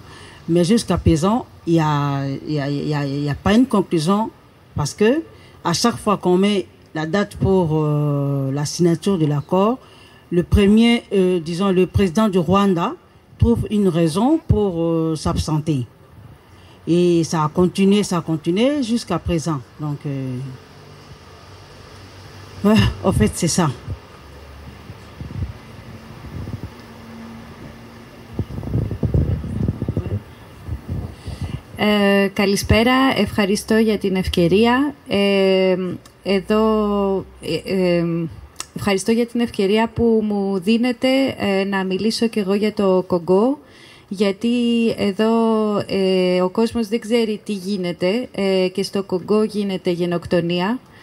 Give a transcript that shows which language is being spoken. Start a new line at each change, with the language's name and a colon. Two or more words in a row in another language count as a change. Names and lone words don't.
French: Mais jusqu'à présent, il n'y a pas une conclusion parce que à chaque fois qu'on met la date pour la signature de l'accord, le président du Rwanda trouve une raison pour s'absenter. Et ça a continué jusqu'à présent. Donc, ouais, en fait, c'est ça.
Greek: Καλησπέρα, ευχαριστώ για την ευκαιρία. Ευχαριστώ για την ευκαιρία που μου δίνετε να μιλήσω και εγώ για το Κονγκό, γιατί εδώ ο κόσμος δεν ξέρει τι γίνεται και στο Κονγκό γίνεται γενοκτονία.